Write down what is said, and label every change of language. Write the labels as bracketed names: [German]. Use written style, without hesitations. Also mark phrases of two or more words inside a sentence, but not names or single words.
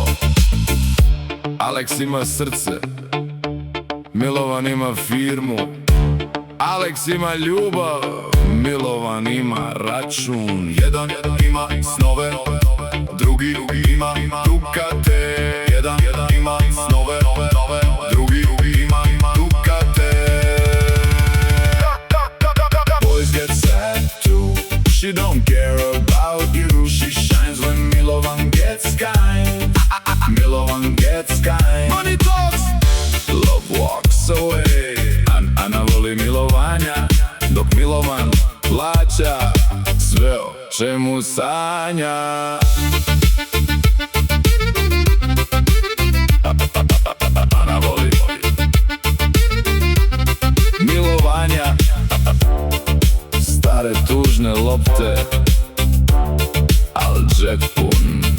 [Serbian] Aleks ima srce, Milovan ima firmu. Aleks ima ljubav, Milovan ima račun. Jedan ima snove, drugi ima Dukate. Jedan ima snove, drugi ima Dukate. [English] Boys get sad too. She don't care about you. She shines when Milovan gets kind. Milovan gets kind. Money talks, love walks away. [Serbian] Ana voli milovanja, dok Milovan plaća sve o čemu sanja. Ana voli milovanja, stare tužne lopte, al džep pun